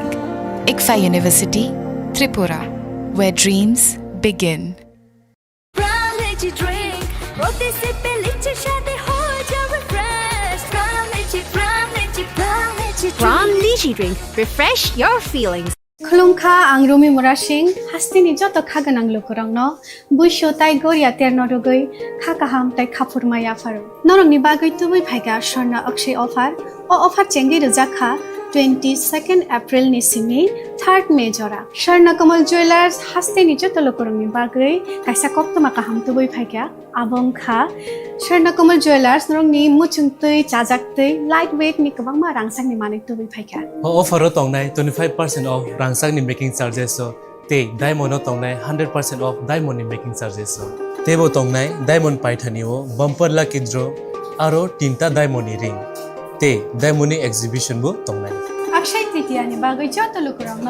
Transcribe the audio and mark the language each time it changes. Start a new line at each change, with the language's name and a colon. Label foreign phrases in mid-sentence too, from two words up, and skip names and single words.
English: ICFA University, Tripura, where dreams begin. Pram Lychee Drink. Refresh your feelings.
Kok Borok: Khulumkha ang Rumi Murashing hastini joto khaganang lukurangno buisho tai goria terno rogoi khakaham tai khapurmaya faru norong ni bagoi tubui phaiga sorna akshay offer o offer chengi rejakha 22 April ni simi 3 May jora Swarnakomal Jewelers haste ni jotolo korongni bagui kaisa koptoma kaham tubui phaikya abong kha Swarnakomal Jewelers norongni muchungtui chajaktui lightweight ni kabangma rangsakni manik tubui phaikya offer o tongnai 25% of rangsakni
English: making charges
Kok Borok: so te diamond o tongnai 100% of diamond ni
English: making charges
Kok Borok: so tebo tongnai diamond paithani o bumper la kidro aro tinta diamond ni ring te diamond ni exhibition bo tongnai Akshay Tritiya ni bagui jotolo korongno